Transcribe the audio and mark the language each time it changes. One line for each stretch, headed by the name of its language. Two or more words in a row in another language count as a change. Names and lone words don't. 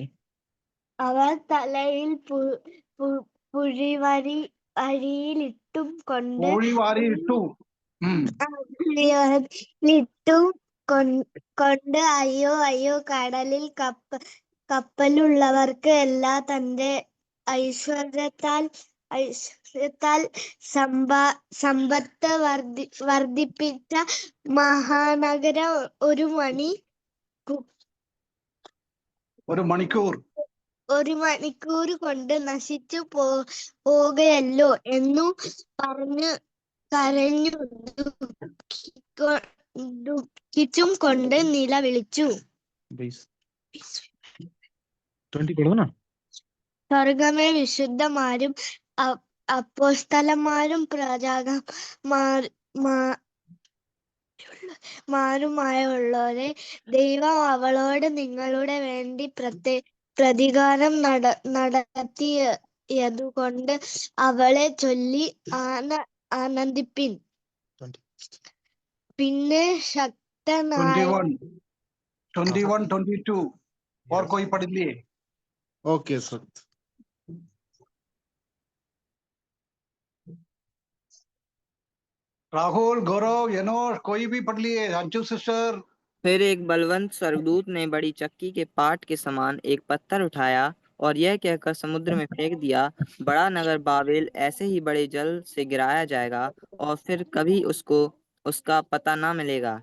Malayalam: അവർ തലയിൽ പുഴിവരിയിലിട്ടും കൊണ്ട് അയ്യോ കടലിൽ കപ്പലുള്ളവർക്ക് എല്ലാം തന്റെ ഐശ്വര്യത്താൽ സമ്പത്ത് വർദ്ധിപ്പിച്ച മഹാനഗരം ഒരു മണി ഒരു മണിക്കൂർ ഒരു മണിക്കൂർ കൊണ്ട് നശിച്ചു പോകുകയല്ലോ എന്നു പറഞ്ഞു കരഞ്ഞു ദുഃഖിച്ചും കൊണ്ട് നിലവിളിച്ചു.
Hindi: 20 पढ़ो ना।
Malayalam: സ്വർഗമേ, വിശുദ്ധന്മാരും അപ്പോസ്തലന്മാരും പ്രവാചകന്മാരുമായുള്ളവരെ, ദൈവം അവളോട് നിങ്ങളുടെ വേണ്ടി പ്രതികാരം നടത്തിയതുകൊണ്ട് അവളെ ചൊല്ലി ആനന്ദിപ്പിൻ. പിന്നെ ശക്തനായ
Hindi: 21, 22 और कोई पढ़ लिए?
English: OK sir.
Hindi: राहुल, गौरव, यनोश, कोई भी पढ़ लिए? अंशु सिस्टर। फिर एक बलवंत स्वर्गदूत ने बड़ी चक्की के पाट के समान एक पत्थर उठाया और यह कहकर समुद्र में फेंक दिया, बड़ा नगर बाबेल ऐसे ही बड़े जल से गिराया जाएगा और फिर कभी उसका पता ना मिलेगा।